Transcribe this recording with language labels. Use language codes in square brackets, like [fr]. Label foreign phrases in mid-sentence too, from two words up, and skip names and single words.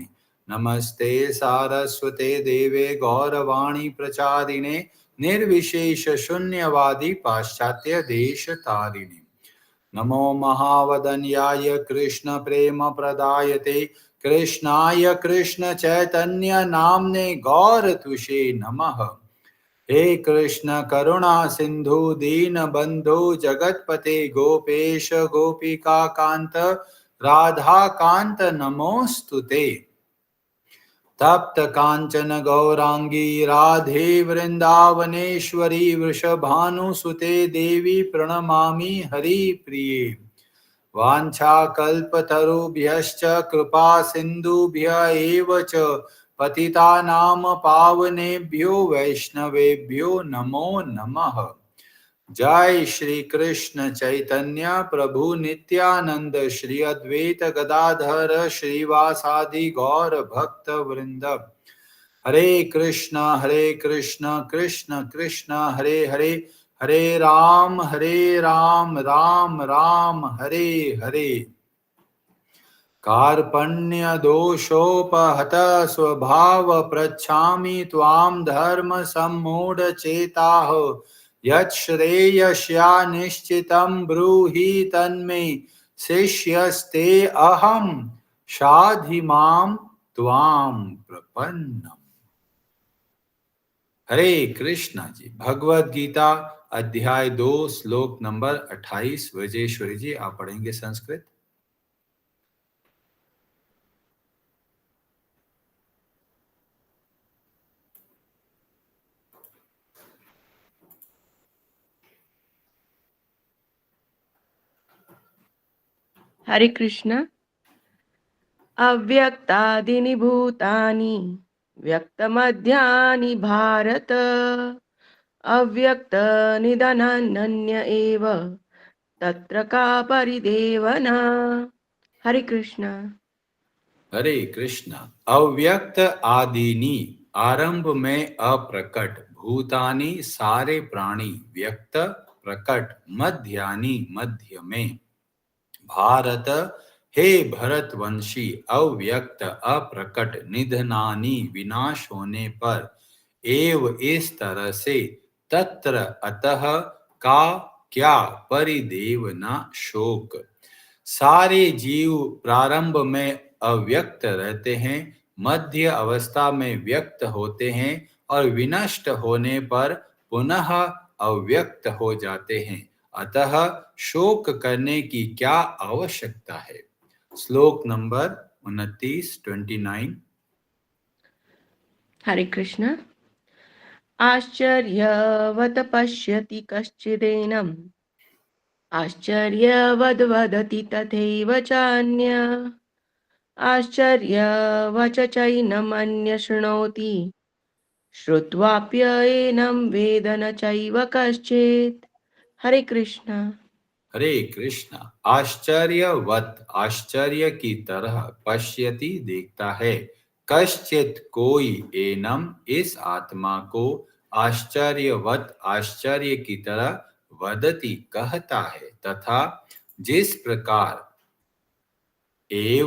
[sa] नमस्ते सारस्वते देवे गौरवाणी प्रचारिणे निर्विशेष शून्यवादी पाश्चात्य देश तारिणे। नमो महावदन्याय कृष्ण प्रेम प्रदायते कृष्णाय कृष्ण चैतन्य नाम्ने गौर तुषे नमः। हे कृष्ण करुणा सिंधु दीन बंधु जगतपते गोपेश गोपिका कांत राधा कांत नमोस्तुते। तप्त कांचन गौरांगी राधे वृंदावनेश्वरी वृषभानुसुते देवी प्रणमामि हरिप्रिये। वाञ्छाकल्पतरुभ्यश्च कृपा सिन्धुभ्य एव च पतितानां पावनेभ्यो वैष्णवेभ्यो नमो नमः। जय श्री कृष्ण चैतन्य प्रभु नित्यानंद श्री अद्वैत गदाधर श्रीवासादि गौर भक्त वृंद। हरे कृष्ण कृष्ण कृष्ण हरे हरे, हरे राम राम राम हरे हरे। कार्पण्य दोषोपहत स्वभाव प्रच्छामि त्वां धर्म सम्मूढ़ चेताः। यच्छ्रेयस्या निश्चितं ब्रूहि तन्मे शिष्यस्ते अहं शाधि मां त्वां प्रपन्नम्। [hi] हरे कृष्णा जी, भगवद गीता अध्याय 2 श्लोक नंबर 28। वजेश्वरी जी आप पढ़ेंगे संस्कृत। हरे कृष्ण। [sa] अव्यक्तादीनि भूतानि व्यक्तमध्यानि भारत अव्यक्तनिधनन्य एव तत्र का परिदेवना। [hi] हरे कृष्ण। हरे कृष्णा। अव्यक्त आदिनी आरंभ में अप्रकट, भूतानी सारे प्राणी, व्यक्त प्रकट, मध्यानी मध्य में, भारत हे भरतवंशी अव्यक्त अप्रकट, निधनानी विनाश होने पर, एव इस तरह से, तत्र अतः का क्या, परिदेवना शोक। सारे जीव प्रारंभ में अव्यक्त रहते हैं, मध्य अवस्था में व्यक्त होते हैं और विनष्ट होने पर पुनः अव्यक्त हो जाते हैं। अतः शोक करने की क्या आवश्यकता है। श्लोक नंबर 29। हरे कृष्ण। [sa] आश्चर्यवत् पश्यति कश्चिदेनम् आश्चर्यवद् वदति तथैव चान्य आश्चर्यवच चैनमन्य शृणोति श्रुत्वाप्येनं वेद न चैव कश्चित्। [hi] हरे कृष्ण। हरे कृष्ण। आश्चर्यवत, आश्चर्य की तरह, पश्यति देखता है, कश्चित कोई, एनम इस आत्मा को, आश्चर्यवत आश्चर्य की तरह, वदति कहता है, तथा जिस प्रकार, एव